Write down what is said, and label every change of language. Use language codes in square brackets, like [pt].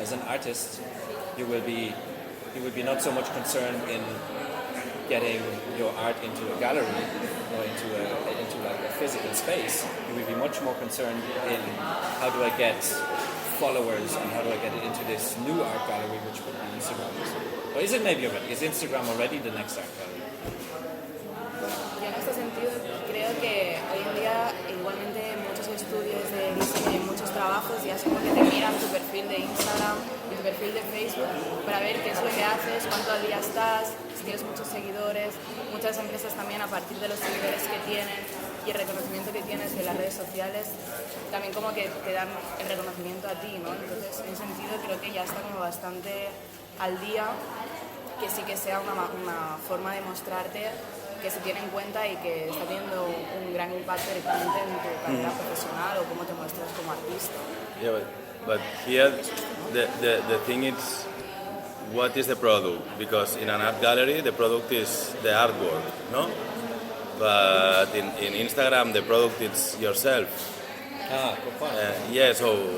[en] As an artist, you will be not so much concerned in getting your art into a gallery or into like a physical space. You will be much more concerned in how do I get followers and how do I get it into this new art gallery, which would be Instagram. Or is it maybe already? Is Instagram already the next art gallery? [es] Yo en este sentido creo que hoy en día igualmente muchos estudios de diseño y muchos trabajos ya es como que te miran tu perfil de Instagram y tu perfil de Facebook para ver qué es lo que haces, cuánto al día estás, si tienes muchos seguidores. Muchas empresas también a partir de los seguidores que tienen y el reconocimiento que tienes de las redes sociales también como que te dan el reconocimiento a ti, ¿no? Entonces en ese sentido creo que ya está como bastante al día, que sí que sea una forma de mostrarte que se tiene en cuenta y que está teniendo un gran impacto directamente en tu carrera profesional o cómo te muestras como artista. [en] Yeah, but here the thing is, what is the product? Because in an art gallery, the product is the artwork, no? But in Instagram, the product is yourself. Good point. Yeah, so